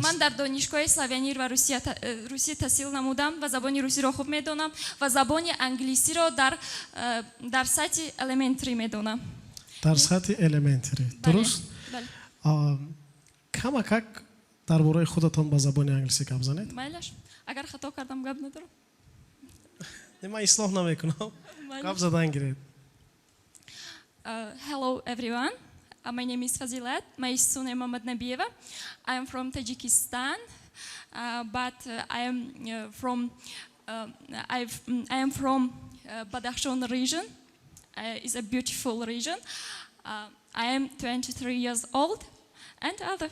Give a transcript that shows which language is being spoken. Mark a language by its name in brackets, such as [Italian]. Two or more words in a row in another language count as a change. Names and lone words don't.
[Tajik] ман дар донишгоҳи славянӣ ва русия таҳсил намудам ва забони русиро хуб медонам ва забони англисиро дар сатҳи элементари медонам. дар сатҳи элементари, дуруст? камакак дар бораи худатон ба забони англисӣ гап занед? майлаш, агар хато кардам гап надорам. Ман ислоҳ намекунам. Гап задан гиред. [English] Hello everyone. My name is Fazilat. My surname is Mohammad Nabieva. I am from Tajikistan, but I am from Badakhshan region. It's a beautiful region. I am 23 years old and other.